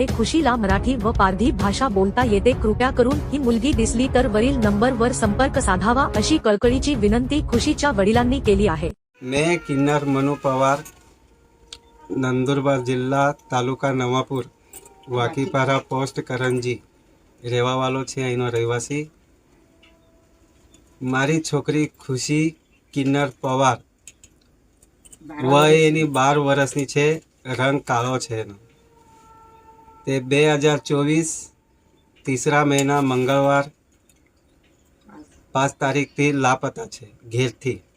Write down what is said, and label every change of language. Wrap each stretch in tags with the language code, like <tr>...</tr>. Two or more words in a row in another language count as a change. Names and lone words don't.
<mr>खुशीला मराठी व पारधी भाषा बोलता येते। कृपया करून ही मुलगी दिसली तर वरील नंबरवर संपर्क साधावा, अशी कळकळीची विनंती खुशीच्या वडिलांनी केली आहे।</mr> <hi>मैं किन्नर मनू पवार, नंदुरबार जिला, तालुका नवापुर, वाकीपारा पोस्ट करंजी</hi> <gu>રહેવા વાળો છે। અહીંનો રહેવાસી મારી છોકરી ખુશી કિન્નર પવાર, વય એની 12 વર્ષની છે, રંગ કાળો છે એનો। તે 2024 3રા મહિના મંગળવાર 5 તારીખથી લાપતા છે ઘેરથી।</gu>